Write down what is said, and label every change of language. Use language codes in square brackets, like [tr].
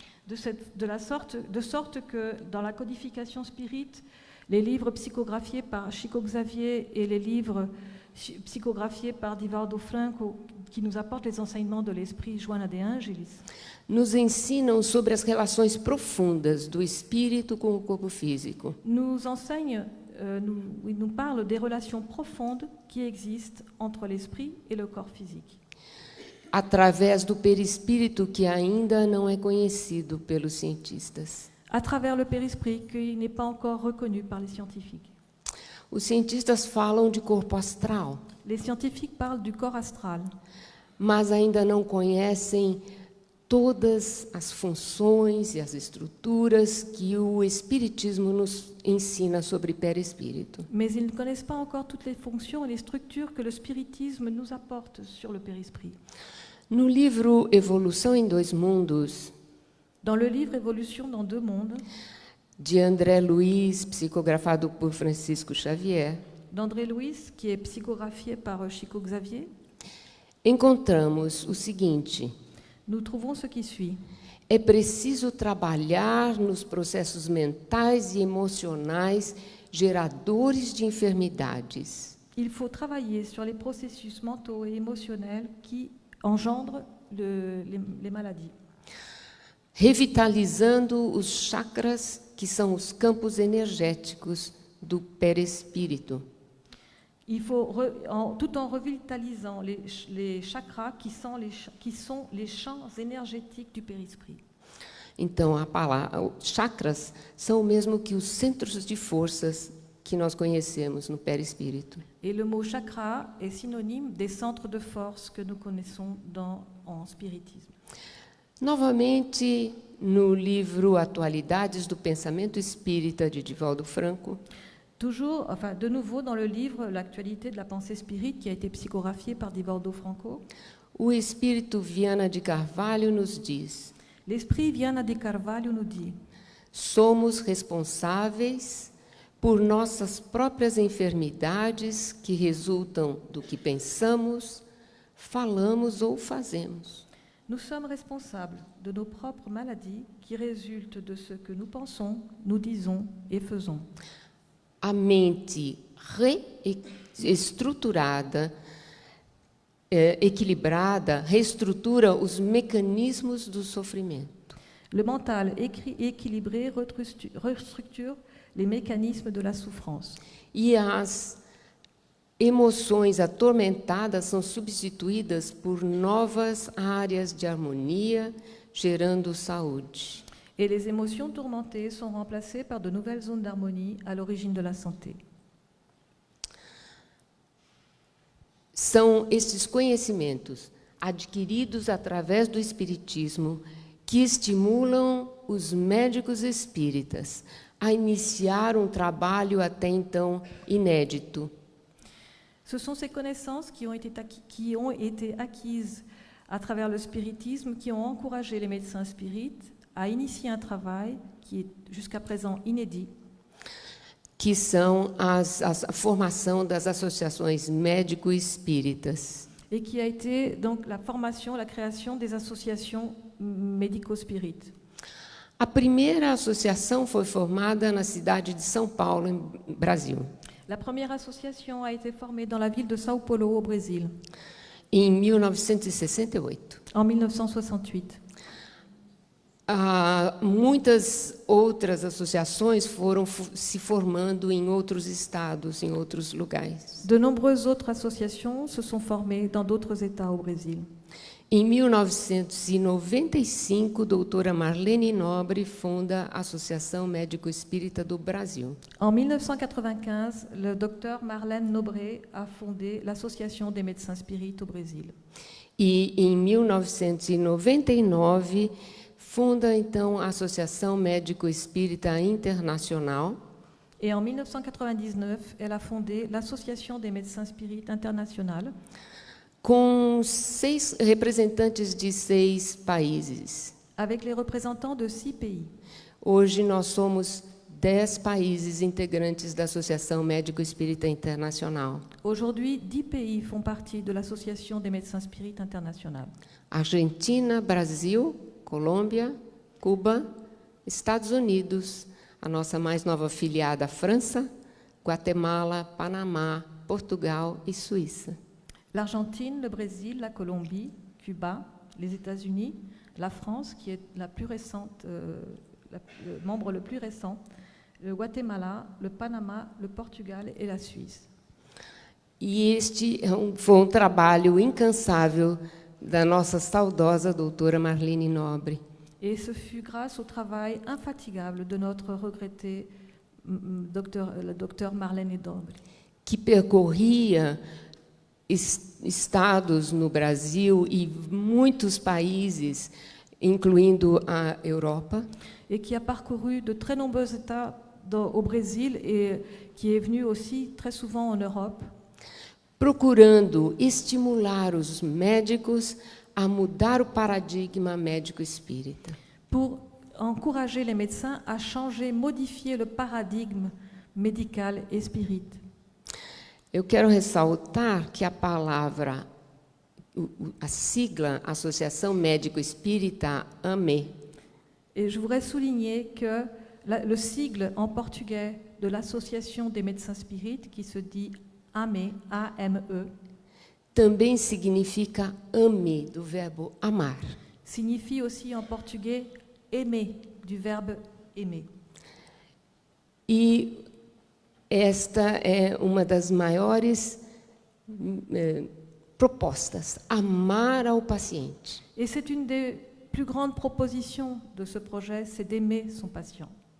[fr] De sorte que dans la codification spirite, Les livres psychographiés par Chico Xavier et les livres psychographiés par Divaldo Franco, qui nous apportent les enseignements de l'esprit Joana de Angelis, [pt] nos ensinam sobre as relações profundas do espírito com o corpo físico. [fr] nous enseignent, nous parlent des relations profondes qui existent entre l'esprit et le corps physique, [pt] Através do perispírito que ainda não é conhecido pelos cientistas. [fr] à travers le périsprit qui n'est pas encore reconnu par les scientifiques. [pt] Os cientistas falam de corpo astral, [fr] Les scientifiques parlent du corps astral, [pt] mas ainda não conhecem todas as funções e as estruturas que o Espiritismo nos ensina sobre perispírito. [fr] mais ils ne connaissent pas encore toutes les fonctions et les structures que le spiritisme nous apporte sur le périsprit. [pt] No livro Evolução em Dois Mundos, [fr] Dans le livre Évolution dans deux mondes, [pt] de André Luiz, psicografado por Francisco Xavier, [fr] d'André Louis, qui est psychographié par Chico Xavier, [pt] encontramos o seguinte: [fr] nous trouvons ce qui suit. [pt] é preciso trabalhar nos processos mentais e emocionais geradores de enfermidades, [fr] Il faut travailler sur les processus mentaux et émotionnels qui engendrent les maladies, [pt] revitalizando os chakras, que são os campos energéticos do perispírito. [fr] Il faut, tout en revitalisant les chakras qui sont les champs énergétiques du périsprit. [pt] Então, a palavra chakras são o mesmo que os centros de forças que nós conhecemos no perispírito. [fr] Et le mot chakra est synonyme des centres de force que nous connaissons en spiritisme. [pt] Novamente, no livro Atualidades do Pensamento Espírita, de Divaldo Franco, [fr] Toujours, enfin, de nouveau dans le livre L'actualité de la pensée spirite, qui a été psychographié par Divaldo Franco, [pt] o Espírito Viana de Carvalho nos diz: [fr] l'esprit Viana de Carvalho nous dit: [pt] somos responsáveis por nossas próprias enfermidades que resultam do que pensamos, falamos ou fazemos. [fr] nous sommes responsables de nos propres maladies qui résultent de ce que nous pensons, nous disons et faisons. [pt] A mente reestruturada, equilibrada, reestrutura os mecanismos do sofrimento. [fr] Le mental équilibré restructure les mécanismes de la souffrance. [pt] E as emoções atormentadas são substituídas por novas áreas de harmonia, gerando saúde. [fr] Et les émotions tourmentées sont remplacées par de nouvelles zones d'harmonie à l'origine de la santé. [pt] São estes conhecimentos adquiridos através do Espiritismo que estimulam os médicos espíritas a iniciar um trabalho até então inédito. [fr] Ce sont ces connaissances qui ont été acquises à travers le spiritisme qui ont encouragé les médecins spirites à initier un travail qui est jusqu'à présent inédit, [pt] Que são a formação das associações médico-espíritas. [fr] et qui a été donc la formation, la création des associations médico-spirites. [pt] A primeira associação foi formada na cidade de São Paulo, no Brasil, [fr] La première association a été formée dans la ville de Sao Paulo, au Brésil, [pt] em 1968. [fr] en 1968. [pt] Muitas outras associações foram se formando em outros estados, em outros lugares. [fr] De nombreuses autres associations se sont formées dans d'autres États au Brésil. [pt] Em 1995, doutora Marlene Nobre funda a Associação Médico Espírita do Brasil. [fr] En 1995, le docteur Marlène Nobré a fondé l'Association des médecins spirites au Brésil. [pt] E em 1999, funda então a Associação Médico Espírita Internacional. [fr] Et en 1999, elle a fondé l'Association des médecins spirites internationale, [pt] com representantes de 6 países. [fr] avec les représentants de 6 pays. [pt] Hoje nós somos 10 países integrantes da Associação Médico Espírita Internacional. [fr] Aujourd'hui, 10 pays font partie de l'Association des médecins spirites internationale. [pt] Argentina, Brasil, Colômbia, Cuba, Estados Unidos, a nossa mais nova afiliada, França, Guatemala, Panamá, Portugal e Suíça. [fr] L'Argentine, le Brésil, la Colombie, Cuba, les États-Unis, la France, qui est la plus récente, le membre le plus récent, le Guatemala, le Panama, le Portugal et la Suisse. [pt] E este foi um trabalho incansável da nossa saudosa doutora Marlene Nobre. [fr] Et ce fut grâce au travail infatigable de notre regrettée le docteur Marlene Nobre, [pt] que percorria estados no Brasil e muitos países, incluindo a Europa, [fr] et qui a parcouru de très nombreux États au Brésil et qui est venu aussi très souvent en Europe, [pt] procurando estimular os médicos a mudar o paradigma médico-espírita. [fr] pour encourager les médecins à changer, modifier le paradigme médical et spirit. [pt] Eu quero ressaltar que a palavra, a sigla Associação Médico-Espírita, AME, [fr] Et je voudrais souligner que le sigle en portugais de l'Association des médecins spirites, qui se dit AME, A-M-E, [pt] também significa ame, do verbo amar. [fr] signifie aussi en portugais aimer, du verbe aimer. [pt] E esta é uma das maiores propostas, amar ao paciente. [fr] Et c'est une des plus grandes propositions de ce projet, c'est d'aimer son patient.